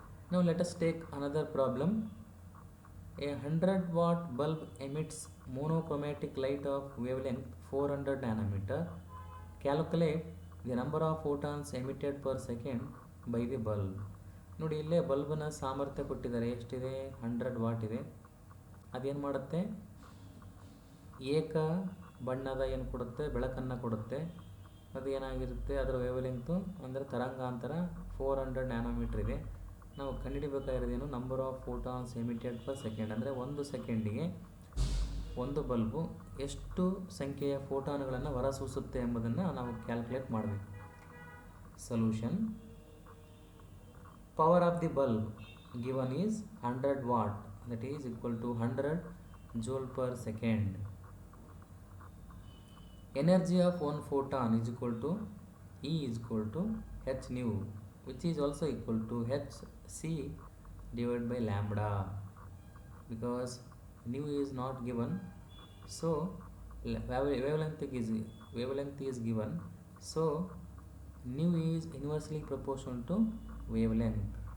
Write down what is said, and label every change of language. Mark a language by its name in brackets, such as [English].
[English] Now let us take another problem. A 100-watt bulb emits monochromatic light of wavelength 400 nanometer. Calculate the number of photons emitted per second by the bulb. [Kannada] ನೋಡಿ ಇಲ್ಲೇ ಬಲ್ಬನ ಸಾಮರ್ಥ್ಯ ಕೊಟ್ಟಿದ್ದಾರೆ, ಎಷ್ಟಿದೆ 100 what ಇದೆ. ಅದೇನು ಮಾಡುತ್ತೆ, ಏಕ ಬಣ್ಣದ ಏನು ಕೊಡುತ್ತೆ, ಬೆಳಕನ್ನು ಕೊಡುತ್ತೆ. ಅದು ಏನಾಗಿರುತ್ತೆ, ಅದರ ವೇವ್ಲೆಂಗ್ತು ಅಂದರೆ ತರಂಗಾಂತರ 400 ನ್ಯಾನೋಮೀಟ್ರ್ ಇದೆ. ನಾವು ಕಂಡುಹಿಡಿಬೇಕಾಗಿರೋದೇನು, [English] number of photons emitted per second, [Kannada] ಅಂದರೆ ಒಂದು ಸೆಕೆಂಡಿಗೆ ಒಂದು ಬಲ್ಬು ಎಷ್ಟು ಸಂಖ್ಯೆಯ ಫೋಟಾನ್ಗಳನ್ನು ಹೊರಸೂಸುತ್ತೆ ಎಂಬುದನ್ನು ನಾವು ಕ್ಯಾಲ್ಕುಲೇಟ್ ಮಾಡಬೇಕು. [English] Solution: power of the bulb given is 100 watt, that is equal to 100 joule per second. Energy of one photon is equal to E is equal to h nu, which is also equal to hc divided by lambda, because nu is not given, so wavelength is given, so nu is inversely proportional to wavelength.